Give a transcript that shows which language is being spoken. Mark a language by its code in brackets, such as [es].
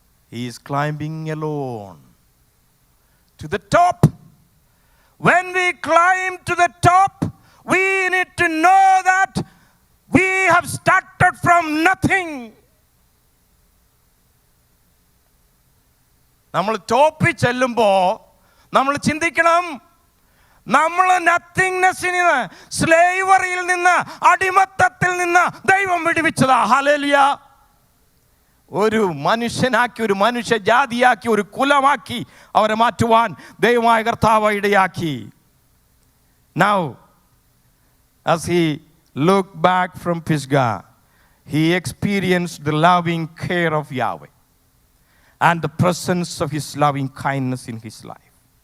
[en] He is climbing alone to the top. When we climb to the top, we need to know that we have started from nothing. [ml] നമ്മൾ ടോപ്പിൽ ചെല്ലുമ്പോൾ നമ്മൾ ചിന്തിക്കണം, നമ്മൾ നത്തിങ്നെസ്സിൽ നിന്ന്, സ്ലേവറിയിൽ നിന്ന്, അടിമത്തത്തിൽ നിന്ന് ദൈവം വിടുവിച്ചതാ. ഹല്ലേലൂയ. ഒരു മനുഷ്യനാക്കി, ഒരു മനുഷ്യ ജാതിയാക്കി, ഒരു കുലമാക്കി അവരെ മാറ്റുവാൻ ദൈവമായ കർത്താവ് ഇടയാക്കി. [en] Now, as he looked back from Pisgah, he experienced the loving care of Yahweh and the presence of his loving kindness in his life.